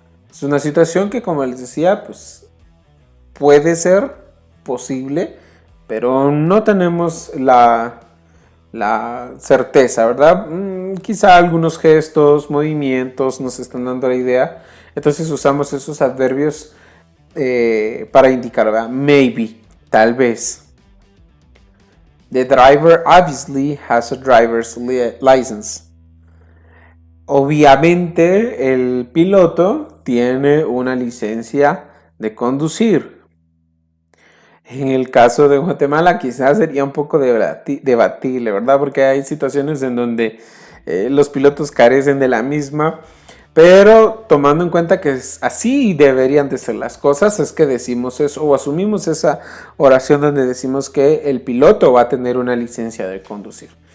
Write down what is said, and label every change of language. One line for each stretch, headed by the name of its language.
Spanish: Es una situación que, como les decía, pues puede ser posible, pero no tenemos la certeza, ¿verdad? Quizá algunos gestos, movimientos nos están dando la idea. Entonces usamos esos adverbios para indicar, ¿verdad? Maybe, tal vez.
English: The driver obviously has a driver's license.
Spanish: Obviamente el piloto tiene una licencia de conducir. En el caso de Guatemala quizás sería un poco debatible, ¿verdad? Porque hay situaciones en donde los pilotos carecen de la misma, pero tomando en cuenta que así deberían de ser las cosas, es que decimos eso o asumimos esa oración donde decimos que el piloto va a tener una licencia de conducir.